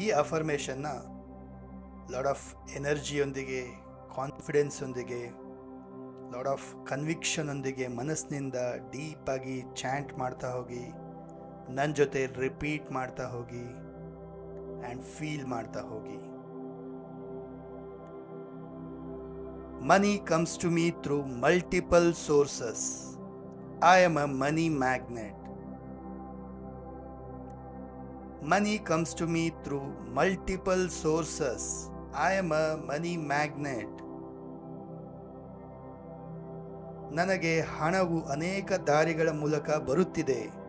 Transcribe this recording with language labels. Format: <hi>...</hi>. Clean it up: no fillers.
<kn>ಈ ಅಫರ್ಮೇಷನ್ನ lot of ಎನರ್ಜಿಯೊಂದಿಗೆ, ಕಾನ್ಫಿಡೆನ್ಸೊಂದಿಗೆ, lot of ಕನ್ವಿಕ್ಷನೊಂದಿಗೆ ಮನಸ್ಸಿನಿಂದ ಡೀಪಾಗಿ ಚಾಂಟ್ ಮಾಡ್ತಾ ಹೋಗಿ, ನನ್ನ ಜೊತೆ ರಿಪೀಟ್ ಮಾಡ್ತಾ ಹೋಗಿ ಆ್ಯಂಡ್ ಫೀಲ್ ಮಾಡ್ತಾ ಹೋಗಿ.</kn> <en>Money comes to me through multiple sources. I am a money magnet. Money comes to me through multiple sources. I am a money magnet.</en> <kn>ನನಗೆ ಹಣವು ಅನೇಕ ದಾರಿಗಳ ಮೂಲಕ ಬರುತ್ತಿದೆ.</kn>